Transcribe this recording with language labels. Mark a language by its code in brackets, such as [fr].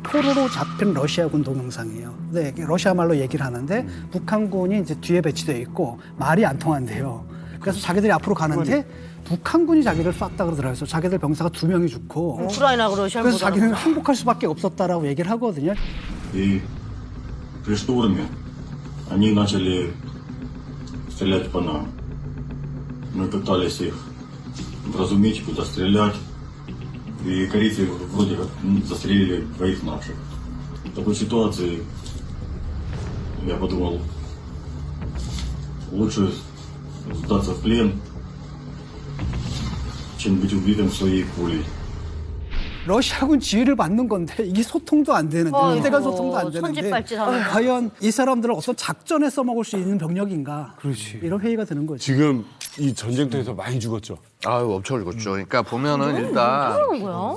[ko] 포로로 잡힌 러시아군 동영상이에요. 네, 러시아 말로 얘기를 하는데 북한군이 이제 뒤에 배치되어 있고 말이 안 통한대요. 그래서 자기들이 앞으로 가는데 북한군이 자기를 쐈다 그러더라고요. 자기들 병사가 2명이 죽고 우크라이나하고 러시아를 그래서 자기는 항복할 수밖에 없었다라고 얘기를 하거든요. [ru] И при штурме они начали стрелять по нам. Мы пытались их вразумить, куда стрелять. И корейцы вроде как застрелили 2 наших. В такой ситуации я подумал, лучше сдаться в плен, чем быть убитым своей пулей. [ko] 러시아군 지휘를 받는 건데 이게 소통도 안 되는데 부대간 소통도 안 되는데 과연 이 사람들을 어떤 작전에 써먹을 수 있는 병력인가 이런 회의가 드는 거죠. 지금 이 전쟁터에서 많이 죽었죠. 아유, 엄청 죽었죠. 그러니까 보면은 일단 어쩌라는 거야?